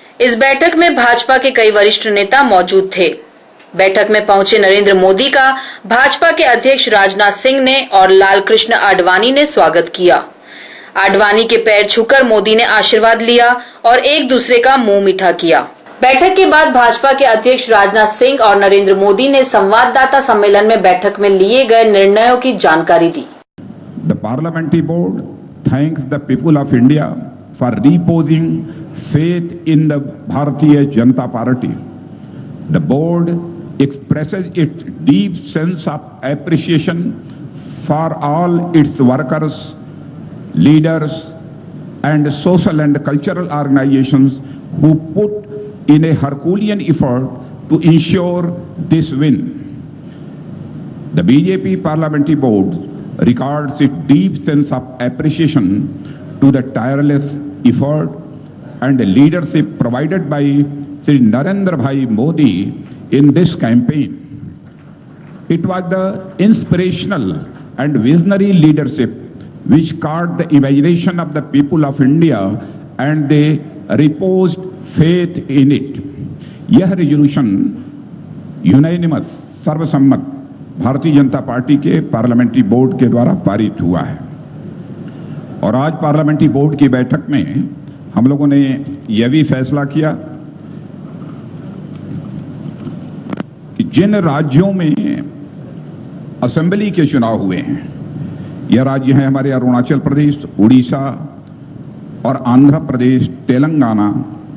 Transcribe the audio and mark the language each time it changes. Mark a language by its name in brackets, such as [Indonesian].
[Hindi] इस बैठक में भाजपा के कई वरिष्ठ नेता मौजूद थे। बैठक में पहुंचे नरेंद्र मोदी का भाजपा के अध्यक्ष राजनाथ सिंह ने और लाल कृष्ण आडवाणी ने स्वागत किया। आडवाणी के पैर छूकर मोदी ने आशीर्वाद लिया और एक दूसरे का मुंह मीठा किया। बैठक के बाद भाजपा के अध्यक्ष राजनाथ सिंह और नरेंद्र मोदी ने संवाददाता सम्मेलन में बैठक में लिए गए निर्णयों की जानकारी दी। [English] The Parliamentary Board thanks the people of India for reposing faith in the Bharatiya Janata Party. The board expresses its deep sense of appreciation for all its workers, leaders, and social and cultural organizations who put in a Herculean effort to ensure this win. The BJP Parliamentary Board regards its deep sense of appreciation to the tireless effort and leadership provided by Shri Narendra Bhai Modi in this campaign. It was the inspirational and visionary leadership which caught the imagination of the people of India and they reposed faith in it. [Hindi] यह resolution unanimous सर्वसम्मत Bharatiya Janata party के parliamentary board के द्वारा पारित हुआ है और आज parliamentary board की बैठक में हम लोगों ने यह भी फैसला किया कि जिन राज्यों में असेंबली के चुनाव हुए हैं, यह राज्य हैं हमारे अरुणाचल प्रदेश, उड़ीसा और आंध्र प्रदेश, तेलंगाना।